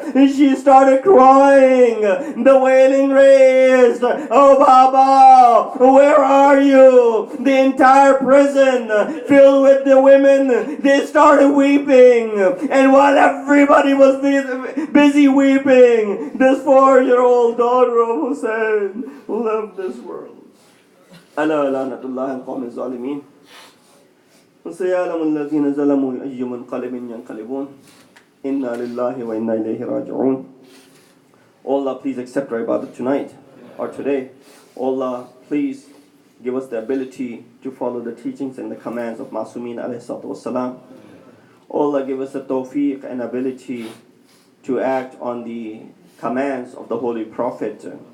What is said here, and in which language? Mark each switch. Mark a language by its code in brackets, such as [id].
[en] And she started crying. The wailing raised, oh Baba, where are you? The entire prison filled with the women, they started weeping. And while everybody was busy weeping, this 4-year-old daughter of Hussein left this world. [ar] ألا لعنة الله على القوم الظالمين وسيعلم الذين ظلموا أي منقلب ينقلبون إنا لله وإنا إليه راجعون. [en] Allah, please accept our ibadah tonight or today. Allah, please give us the ability to follow the teachings and the commands of Masumeen alayhi salatu wassalam. Allah, give us the tawfiq and ability to act on the commands of the Holy Prophet.